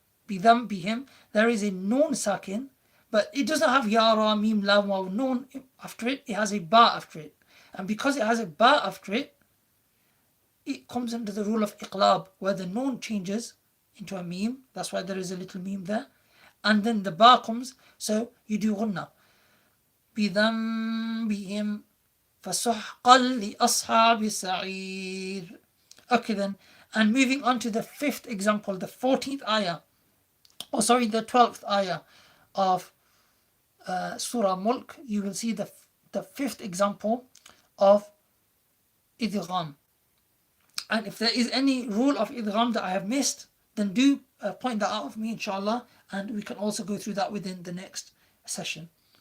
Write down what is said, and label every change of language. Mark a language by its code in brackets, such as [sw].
[en] Bidhanbihim, there is a nun sakin, but it doesn't have ya, ra, mim, lam, waw, nun after it. It has a ba after it, and because it has a ba after it, it comes under the rule of iqlab, where the nun changes into a mim. That's why there is a little mim there, and then the ba comes, so you do ghunna. [ar] بذنبهم فسحقا لأصحاب السعير. [en] Okay then, and moving on to the fifth example, the 14th ayah, the 12th ayah of Surah Mulk, you will see the fifth example of idgham. And if there is any rule of idgham that I have missed, then do point that out of me, inshallah, and we can also go through that within the next session.